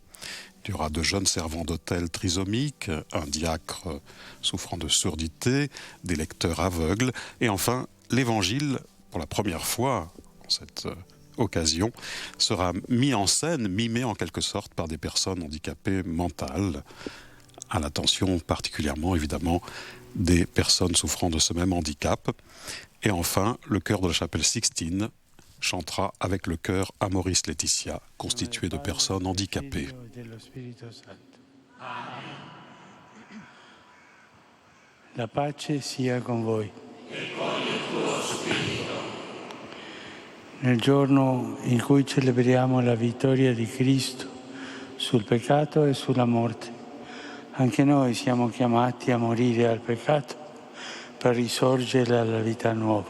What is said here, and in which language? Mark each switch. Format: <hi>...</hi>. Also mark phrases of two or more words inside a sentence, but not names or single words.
<fr>Il y aura de jeunes servants d'hôtel trisomiques, un diacre souffrant de surdité, des lecteurs aveugles, et enfin, l'Évangile, pour la première fois en cette occasion, sera mis en scène, mimé en quelque sorte par des personnes handicapées mentales, à l'attention particulièrement évidemment des personnes souffrant de ce même handicap. Et enfin, le chœur de la chapelle Sixtine chantera avec le chœur Amoris Laetitia, constitué de personnes handicapées.</fr> <it>La pace sia con voi. Nel giorno in cui celebriamo la vittoria di Cristo sul peccato e sulla morte, anche noi siamo chiamati a morire al peccato per risorgere alla vita nuova.</it>